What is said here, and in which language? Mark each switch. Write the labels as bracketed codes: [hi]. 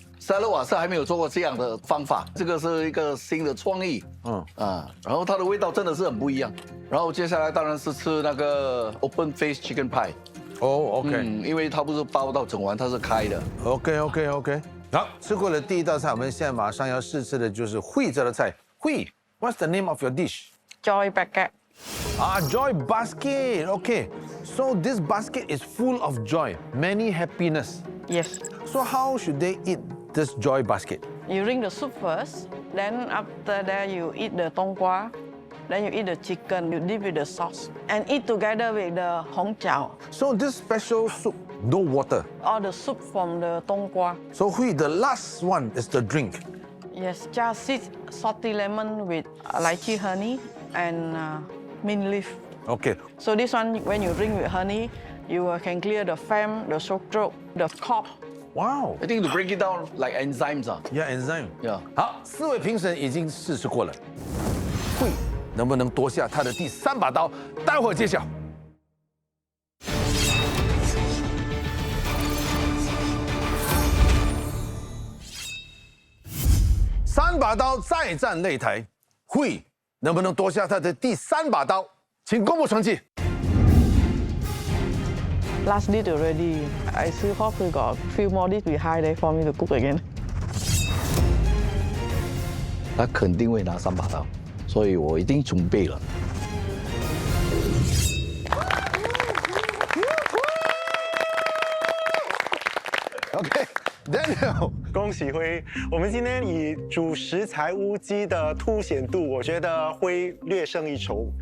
[zh] 沙拉瓦斯还没有做过这样的方法，这个是一个新的创意。然后它的味道真的是很不一样。然后接下来当然是吃那个 open face chicken pie。哦 ，OK，因为它不是包到整碗，它是开的。 OK。好，吃过了第一道菜，我们现在马上要试吃的就是慧这道菜。 [en] 慧 ，What's the name of your dish? Joy basket. Joy basket. Okay. So this basket is full of joy, many happiness. Yes. So how should they eat this joy basket? You drink the soup first, then after that you eat the tong qua, then you eat the chicken, you dip with the sauce, and eat together with the hong jiao. So this special soup, no water. Or the soup from the tong qua. So Hui, the last one is the drink. Yes, just salty lemon with lychee honey and mint leaf. Okay. So this one, when you drink with honey, you can clear the phlegm, the sore throat, the cough. Wow. I think to break it down like enzymes Yeah, enzyme. Yeah. [zh] 好，4位评审已经试吃过了，慧能不能夺下他的第3把刀？待会儿揭晓。 3把刀再战擂台，慧能不能夺下他的第3把刀？请公布成绩。 [en] Last dish already. I still hope we got few more dish behind there for me to cook again. [zh] 他肯定会拿3把刀，所以我已经准备了。 OK，Daniel，恭喜辉！我们今天以主食材乌鸡的凸显度，我觉得辉略胜一筹。